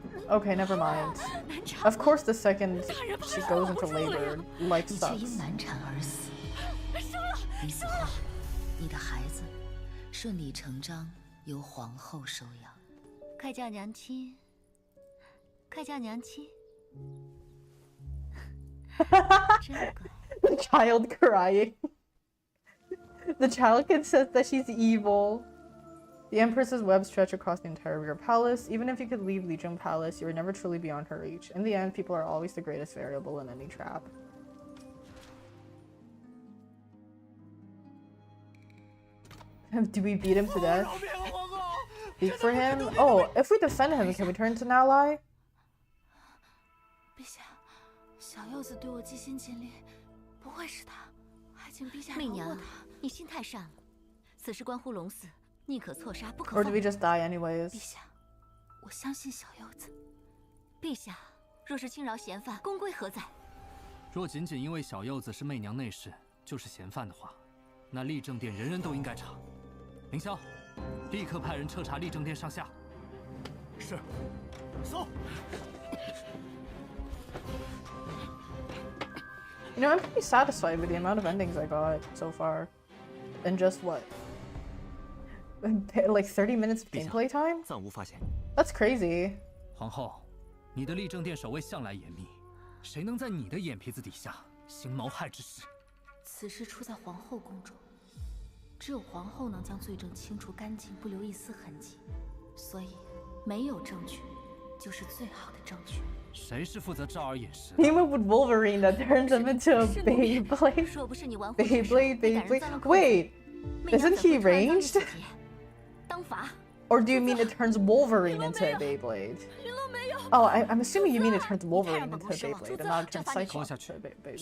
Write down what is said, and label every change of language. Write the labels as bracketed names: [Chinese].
[English] Okay, never mind. Of course, the second she goes into labor, life sucks. [Chinese] 你死后，你的孩子顺理成章由皇后收养。快叫娘亲！快叫娘亲！真乖。 [English] The child crying. The child can sense that she's evil. The Empress's webs stretch across the entire rear palace. Even if you could leave Legion Palace, you are never truly beyond her reach. In the end, people are always the greatest variable in any trap. Do we beat him to death? Speak for him? Oh, if we defend him, can we turn to an ally? [Chinese] 陛下，小柚子对我尽心尽力，不会是他，还请陛下饶过他。你心太善了，此事关乎龙嗣，宁可错杀，不可 [English] Or [Chinese] 放 [English] do we just die anyways? [Chinese] 陛下，我相信小柚子。陛下，若是轻饶嫌犯，公规何在？若仅仅因为小柚子是媚娘内侍，就是嫌犯的话，那立正殿人人都应该查。凌霄，立刻派人彻查立正殿上下。是。走。 [English] You know, I'm pretty satisfied with the amount of endings I got so far. In just what? Like 30 minutes of gameplay time? [Chinese] 暂无发现。 [English] That's crazy. [Chinese] 皇后，你的立正殿守卫向来严密，谁能在你的眼皮子底下行谋害之事？此事出在皇后宫中，只有皇后能将罪证清除干净，不留一丝痕迹。所以，没有证据，就是最好的证据。谁是负责照儿掩饰？ [English] Team up with Wolverine that turns him into a Beyblade. Beyblade. Wait, isn't he ranged? Or do you mean it turns Wolverine into a Beyblade? Oh, I'm assuming you mean it turns Wolverine into a Beyblade and not turns Cyclops into a Beyblade.